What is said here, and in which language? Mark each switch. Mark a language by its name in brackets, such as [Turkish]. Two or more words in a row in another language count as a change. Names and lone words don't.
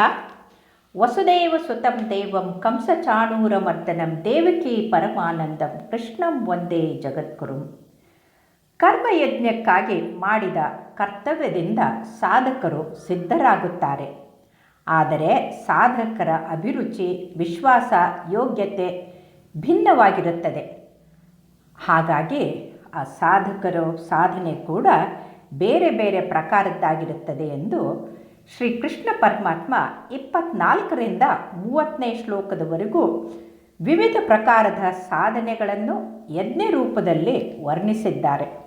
[Sanskrit] ವಸುದೇವ ಸುತಂ ದೇವಂ ಕಂಸಚಾಣೂರಮರ್ದನಂ ದೇವಕೀ ಪರಮಾನಂದಂ ಕೃಷ್ಣಂ ವಂದೇ ಜಗದ್ಗುರುಂ. [Kannada] ಕರ್ಮಯಜ್ಞಕ್ಕಾಗಿ ಮಾಡಿದ ಕರ್ತವ್ಯದಿಂದ ಸಾಧಕರು ಸಿದ್ಧರಾಗುತ್ತಾರೆ. ಆದರೆ ಸಾಧಕರ ಅಭಿರುಚಿ, ವಿಶ್ವಾಸ, ಯೋಗ್ಯತೆ ಭಿನ್ನವಾಗಿರುತ್ತದೆ. ಹಾಗಾಗಿ ಆ ಸಾಧಕರ ಸಾಧನೆ ಕೂಡ ಬೇರೆ ಬೇರೆ ಪ್ರಕಾರದ್ದಾಗಿರುತ್ತದೆ ಎಂದು ಶ್ರೀಕೃಷ್ಣ ಪರಮಾತ್ಮ 24ರಿಂದ 30ನೇ ಶ್ಲೋಕದವರೆಗೂ ವಿವಿಧ ಪ್ರಕಾರದ ಸಾಧನೆಗಳನ್ನು ಯಜ್ಞ ರೂಪದಲ್ಲಿ ವರ್ಣಿಸಿದ್ದಾರೆ.